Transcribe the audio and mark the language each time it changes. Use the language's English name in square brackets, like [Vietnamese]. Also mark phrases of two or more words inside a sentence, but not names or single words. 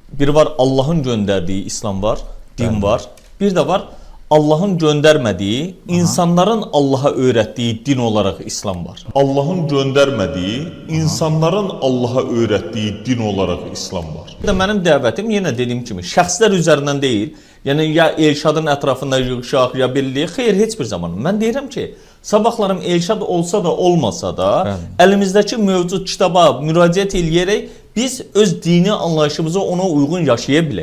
[Turkish] Bir var Allah'ın gönderdiği İslam var, din var. Bir de var Allah'ın göndermediği, insanların Allah'a öğrettiği din olarak İslam var. Allah'ın göndermediği, insanların Allah'a öğrettiği din olarak İslam var. [Azerbaijani] Bir de benim dəvətim yenə dediyim kimi şəxslər üzərindən deyil. Yəni ya Elşadın ətrafında yığışaq, ya birliyi. Xeyr, heç bir zaman. Mən deyirəm ki, sabahlarım Elşad olsa da, olmasa da, əlimizdəki mövcud kitaba müraciət eləyərək biz öz dini anlayışımızı ona uyğun yaşaya bilək.